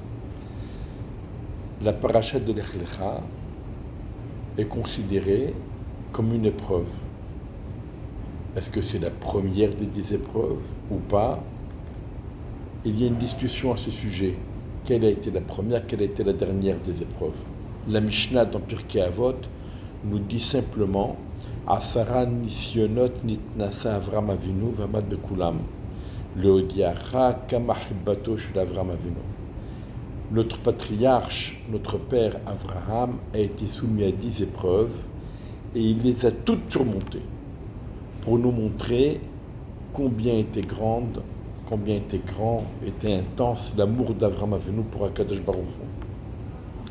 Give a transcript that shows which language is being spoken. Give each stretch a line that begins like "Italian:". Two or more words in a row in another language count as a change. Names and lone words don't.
French: La paracha de Lech Lecha est considérée comme une épreuve. Est-ce que c'est la première des 10 épreuves ou pas? Il y a une discussion à ce sujet. Quelle a été la première, quelle a été la dernière des épreuves? La Mishnah dans Pirkei Avot nous dit simplement
Hebrew: עשרה נסיונות נתנסה אברם אבינו ועמד בכולם להודיעך כמה חבתו של אברם אבינו.
French: Notre patriarche, notre père Abraham, a été soumis à 10 épreuves et il les a toutes surmontées pour nous montrer combien était grand, était intense l'amour d'Avram Avinu pour
Hebrew: הקדוש ברוך הוא.